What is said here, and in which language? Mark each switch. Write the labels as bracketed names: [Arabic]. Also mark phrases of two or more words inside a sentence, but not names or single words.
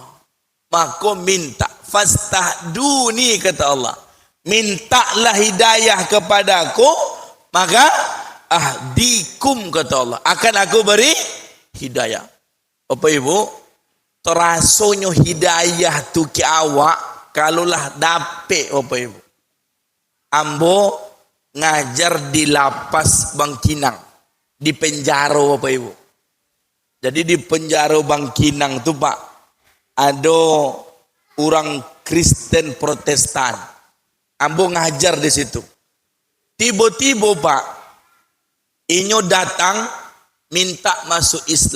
[Indonesian] Maka minta, fastahduni, kata Allah, mintalah hidayah kepadaku, maka ahdikum, kata Allah, akan aku beri hidayah. [Minangkabau] Bapak Ibu, terasonya hidayah tu ke awak kalulah dapet. Bapak Ibu, ambo ngajar di lapas Bangkinang, di penjara Bapak Ibu. [Indonesian] Jadi di penjara Bangkinang tu Pak, ada orang Kristen Protestan. [Minangkabau] Ambo ngajar di situ. [Indonesian] Tiba-tiba Pak, inyo datang minta masuk Islam.